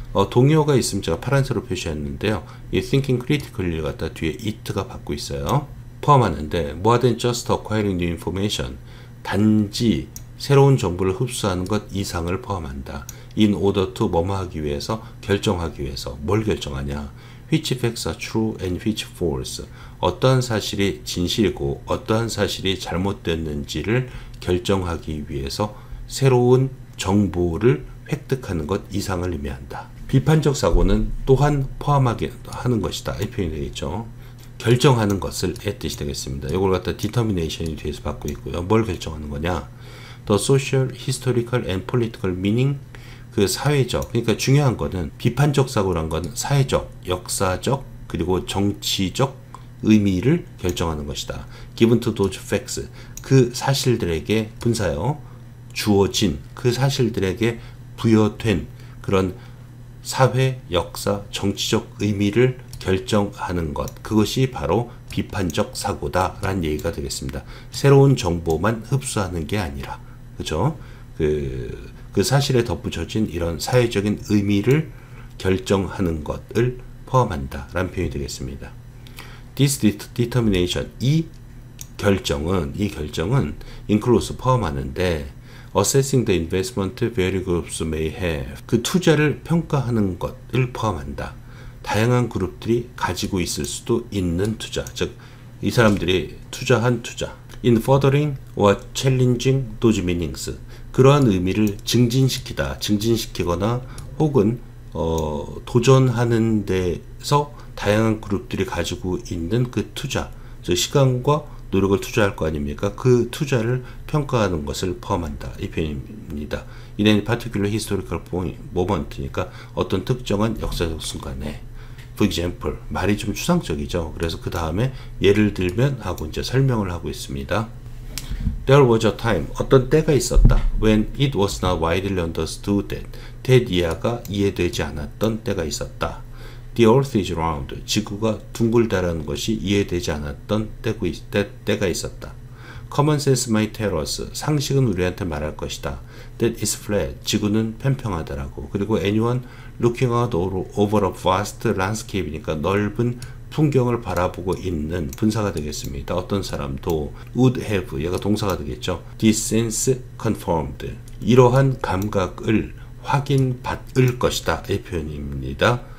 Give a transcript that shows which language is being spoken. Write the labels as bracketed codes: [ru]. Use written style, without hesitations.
[ko] 동요가 있으면 제가 파란색으로 표시했는데요. 이 [en] thinking critically [ko] 를 갖다 뒤에 it가 받고 있어요. 포함하는데 [en] more than just acquiring new information, [ko] 단지 새로운 정보를 흡수하는 것 이상을 포함한다. in order to 뭐뭐 하기 위해서, 결정하기 위해서. 뭘 결정하냐? [en] which facts are true and which false. [ko] 어떠한 사실이 진실이고 어떠한 사실이 잘못됐는지를 결정하기 위해서 새로운 정보를 획득하는 것 이상을 의미한다. 비판적 사고는 또한 포함하게 하는 것이다. 이 표현이 되겠죠. 결정하는 것을 의 뜻이 되겠습니다. 이걸 갖다 determination이 뒤에서 받고 있고요. 뭘 결정하는 거냐? [en] The social, historical and political meaning, [ko] 그 사회적, 그러니까 중요한 거는 비판적 사고란 건 사회적, 역사적, 그리고 정치적 의미를 결정하는 것이다. [en] Given to those facts, [ko] 그 사실들에게 분사요, 주어진 그 사실들에게 부여된 그런 사회, 역사, 정치적 의미를 결정하는 것, 그것이 바로 비판적 사고다 라는 얘기가 되겠습니다. 새로운 정보만 흡수하는 게 아니라, 그죠? 그 사실에 덧붙여진 이런 사회적인 의미를 결정하는 것을 포함한다 라는 표현이 되겠습니다. [en] This determination, [ko] 이 결정은 [en] includes 포함하는데 assessing the investment various groups may have, [ko] 그 투자를 평가하는 것을 포함한다. 다양한 그룹들이 가지고 있을 수도 있는 투자, 즉 이 사람들이 투자한 투자. [en] In furthering or challenging those meanings, [ko] 그러한 의미를 증진시키거나 혹은 도전하는 데서 다양한 그룹들이 가지고 있는 그 투자, 즉 시간과 노력을 투자할 거 아닙니까? 그 투자를 평가하는 것을 포함한다. 이 표현입니다. [en] In any particular historical moment니까 [ko] 어떤 특정한 역사적 순간에. [en] For example, [ko] 말이 좀 추상적이죠. 그래서 그 다음에 예를 들면 하고 이제 설명을 하고 있습니다. [en] There was a time, [ko] 어떤 때가 있었다. [en] When it was not widely understood that, [ko] 대이해가 이해되지 않았던 때가 있었다. [en] The earth is round, [ko] 지구가 둥글다라는 것이 이해되지 않았던 때가 있었다. [en] Common sense might tell us, [ko] 상식은 우리한테 말할 것이다. [en] That is flat, [ko] 지구는 평평하다라고. 그리고 [en] anyone looking out over a vast landscape [ko] 니까 넓은 풍경을 바라보고 있는 분사가 되겠습니다. 어떤 사람도 [en] would have, [ko] 얘가 동사가 되겠죠. [en] This sense confirmed, [ko] 이러한 감각을 확인받을 것이다, 이 표현입니다.